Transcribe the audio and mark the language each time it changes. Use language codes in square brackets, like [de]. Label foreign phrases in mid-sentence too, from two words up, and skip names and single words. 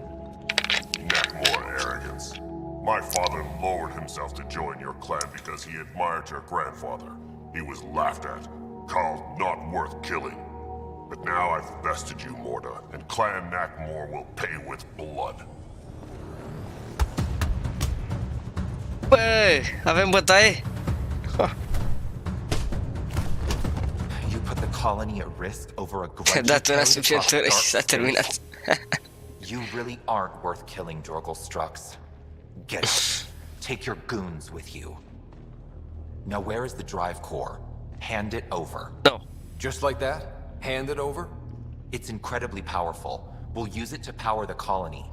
[en] Nakmor arrogance. My father lowered himself to join your clan because he admired your grandfather. He was laughed at, called not worth killing. But now I've bested you, Morta, and Clan Nakmor will pay with blood. [ro] Băi, avem bătaie? [en] You put the colony at risk over a grudge. [ro] Dat una succettore și s-a terminat. [en] You really aren't worth killing, Jorgal Strux. Get it. Take your goons with you. Now where is the drive core? Hand it over. No. Just like that? Hand it over? It's incredibly powerful. We'll use it to power the colony.